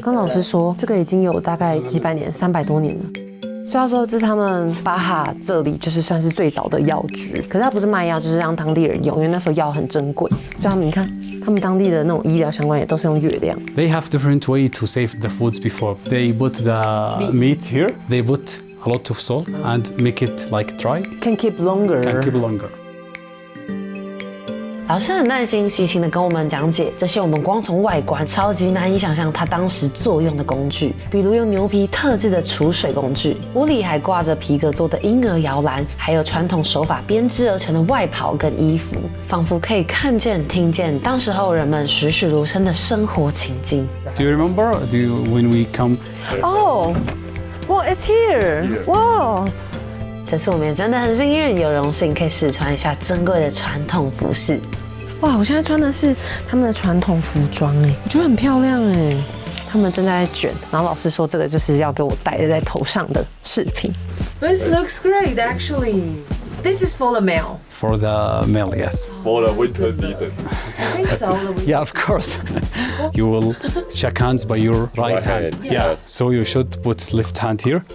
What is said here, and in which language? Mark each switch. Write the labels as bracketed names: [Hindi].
[Chinese] 跟老师说，这个已经有大概几百年，300多年了。所以他说这是他们巴哈这里就是算是最早的药局，可是它不是卖药，就是让当地人用，因为那时候药很珍贵，所以他们你看，他们当地的那种医疗相关也都是用月亮。 [English] They have different way to save the foods before. They put the meat here. They put a lot of salt and make it like dry. Can keep longer. Can keep longer. [Chinese] 老师很耐心细心的跟我们讲解这些我们光从外观超级难以想象它当时作用的工具，比如用牛皮特制的储水工具，屋里还挂着皮革做的婴儿摇篮，还有传统手法编织而成的外袍跟衣服，仿佛可以看见听见当时候人们栩栩如生的生活情境。 [English] Do you remember? When we come? Oh, well, it's here. Wow. [Chinese] 这次我们也真的很幸运，有荣幸可以试穿一下珍贵的传统服饰。哇，我现在穿的是他们的传统服装哎，我觉得很漂亮哎。他们正在卷，然后老师说这个就是要给我戴在头上的饰品。 [English] This looks great, actually. This is for the male. For the male, yes. For the winter season. I think so. Yeah, of course. You will shake hands by your right hand. Yeah. So you should put left hand here.